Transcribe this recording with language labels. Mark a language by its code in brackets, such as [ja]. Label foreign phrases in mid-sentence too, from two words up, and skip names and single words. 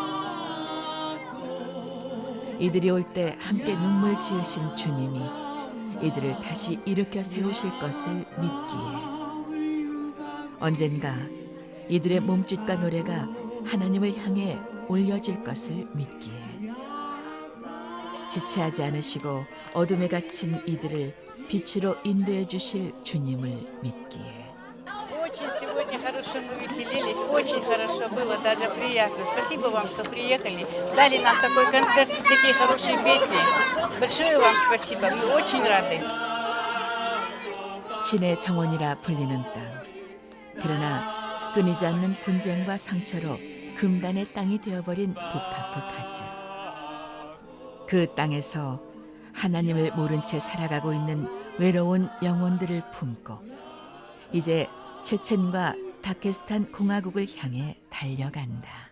[ko] 이들이 올 때 함께 눈물 지으신 주님이 이들을 다시 일으켜 세우실 것을 믿기에, 언젠가 이들의 몸짓과 노래가 하나님을 향해 올려질 것을 믿기에, 지체하지 않으시고 어둠에 갇힌 이들을 빛으로 인도해 주실 주님을 믿기에. [ru] Очень сегодня хорошо мы веселились, очень хорошо было, даже приятно. Спасибо вам, что приехали, дали нам такой концерт, такие хорошие песни. Большое вам спасибо, мы очень рады. [ko] 신의 정원이라 불리는 땅. 그러나 끊이지 않는 분쟁과 상처로 금단의 땅이 되어버린 북카프카스. 그 땅에서 하나님을 모른 채 살아가고 있는 외로운 영혼들을 품고 이제 체첸과 다케스탄 공화국을 향해 달려간다.